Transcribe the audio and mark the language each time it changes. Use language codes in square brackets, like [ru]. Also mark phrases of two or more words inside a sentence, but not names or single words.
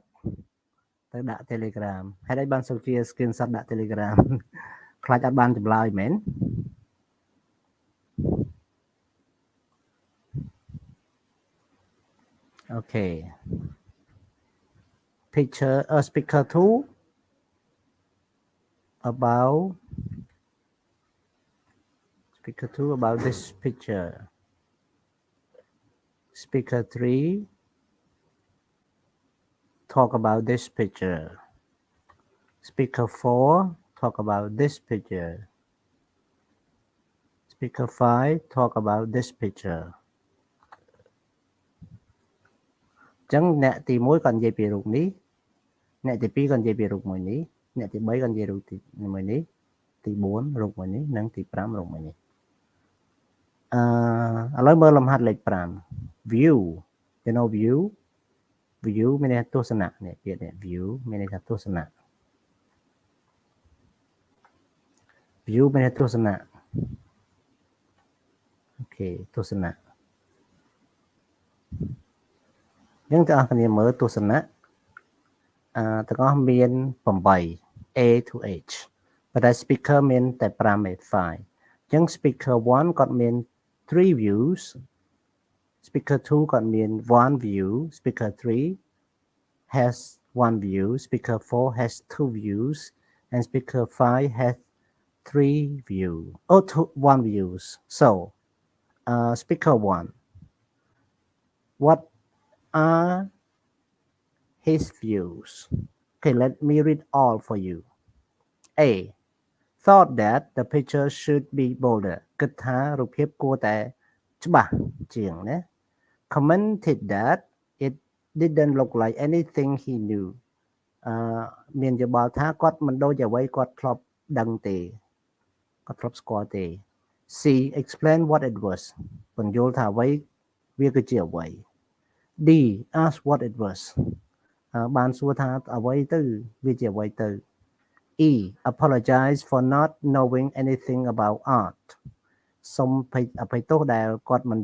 [km] ទៅដាក់ Telegram ហេតុអីបានសុកជា screenshot ដាក់ Telegram ខ្លាចអត់បានចម្លើយមែន [en] Okay picture speaker 2 about this picture. Speaker 3 talk about this picture. Speaker 4 talk about this picture. Speaker 5 talk about this picture. [km] ចឹងអ្នកទី1គាត់និយាយពីរូបនេះអ្នកទី2គាត់និយាយពីរូបមួយនេះអ្នកទី3គាត់និយាយរូបទីមួយនេះទី4រូបមួយនេះនិងទី5រូបមួយនេះឥឡូវមើលលំហាត់លេខ5 [en] view you know view [km] មានន័យថាទស្សនៈនេះពាក្យនេះ view មានន័យថាទស្សនៈ view មានន័យថាទស្សនៈអូខេទស្សនៈយើងទាំងអស់គ្នាមើលទស្សនៈទាំងអស់មាន8 [en] A to H [km] ប៉ុន្តែ speaker មាន តែ5 A5 អញ្ចឹង speaker 1 គាត់មាន3 [en] views speaker 2 [km] គាត់ [en] មាន1 view speaker 3 has 1 view speaker 4 has 2 views and speaker 5 has 3 views 1 views so speaker 1 what are his views okay let me read all for you A thought that the picture should be bolder [km] គិតថារូបភាពគួរតែច្បាស់ជាងណា [en] commented that it didn't look like anything he knew [km] មានយោបល់ថាគាត់មិនដូចអ្វីគាត់ធ្លាប់ដឹងទេគាត់ធ្លាប់ស្គាល់ទេ [en] C explain what it was [km] បញ្យល់ថាអ្វី វាគឺជាអ្វី [en] D ask what it was [km] បានសួរថាអ្វីទៅវាជាអ្វីទៅ [en] E apologize for not knowing anything about art [km] សូមអភ័យទោសដែលគាត់មិន